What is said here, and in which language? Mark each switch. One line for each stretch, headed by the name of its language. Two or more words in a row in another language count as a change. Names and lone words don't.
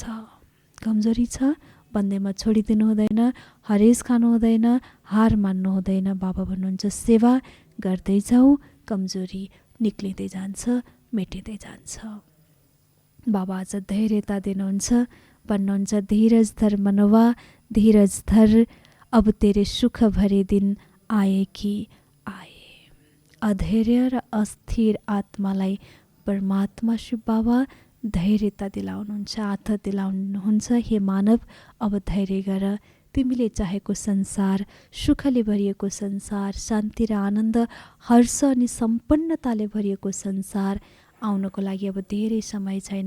Nepali: कमजोरी छ, बन्दैमा छोडिदिनु हुँदैन, हरेस खानु हुँदैन, हार मान्नु हुँदैन। बाबा भन्नुहुन्छ सेवा गर्दै जाऊ, कमजोरी निक्लिँदै जान्छ, मेटिँदै जान्छ। बाबा आज धैर्यता दिनुहुन्छ, भन्नुहुन्छ
Hindi: धीरज धर मनवा, धीरज धर, अब तेरे सुख भरे दिन आए कि आए।
Nepali: अधैर्य र अस्थिर आत्मालाई परमात्मा शिव बाबा धैर्यता दिलाउनुहुन्छ, आदत दिलाउनुहुन्छ। हे मानव, अब धैर्य गर। तिमीले चाहेको संसार, सुखले भरिएको संसार, शान्ति र आनन्द, हर्ष अनि सम्पन्नताले भरिएको संसार आउनको लागि अब धेरै समय छैन।